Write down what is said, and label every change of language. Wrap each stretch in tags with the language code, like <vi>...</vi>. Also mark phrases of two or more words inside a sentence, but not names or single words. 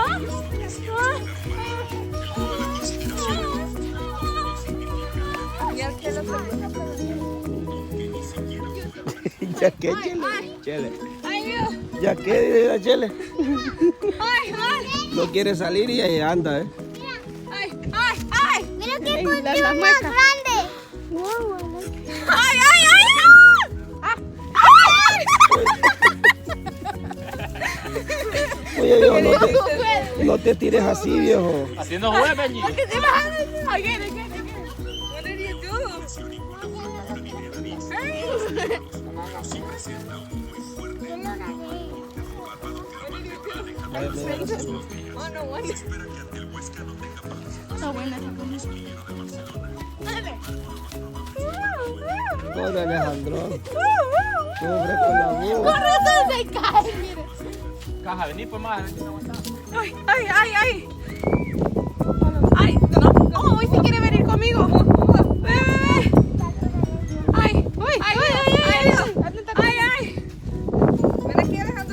<es>Ya que lo ¿Ya qué, Chele? Chele. Ay, Dios. ¿Ya qué, dice la Chele? Ay, ay. No quiere salir y ahí anda, ¿eh? Ay, ay, ay. Mira qué cultivo más grande. Ay, ay, ay. Oye, viejo, no te tires así, viejo. Así no juega, Benji.</es> <en>Again, again, again. What did you do? Oh, no wonder.</en> <es>Está buena esa comida. Dale. Pobre Alejandro. Sufre con la Con boca. razón se cae, mire. Caja, vení por más, vení, no aguantás. Ay, ay, ay, ay. Ay, no. Oh, hoy sí quiere venir conmigo. Ve, ve, ve. Ay, uy, ay, ay, ay, ay. Ay, ay. Ven aquí, Alejandro.</es>